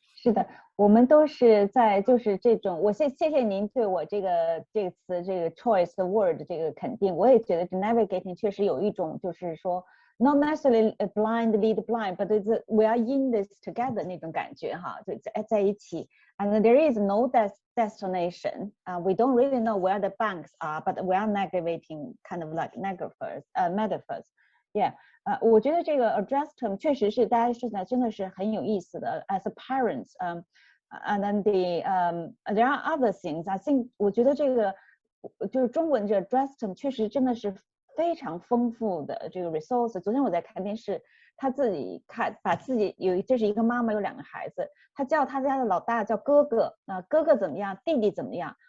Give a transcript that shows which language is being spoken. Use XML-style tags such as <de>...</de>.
<zh>是的，我们都是在就是这种，我谢谢您对我这个词这个</zh> <en>choice word</en> <zh>这个肯定，我也觉得 navigating 确实有一种就是说</zh> <en>not necessarily blind lead blind but we are in this together</en> <zh>那种感觉哈，就在一起。</zh> <en>And there is no destination. We don't really know where the banks are, but we are navigating kind of like metaphors. Yeah.</en> <zh>我觉得这个 address term 确实是大家说起来真的是很有意思的。</zh> <en>As a parents, and then there are other things. I think</en> <zh>我觉得这个就是中文这 address term 确实真的是非常丰富的这个 resource。昨天我在看电视，他自己把自己这是一个妈妈有2个孩子，他叫他家的老大叫哥哥，哥哥怎么样，弟弟怎么样？</zh>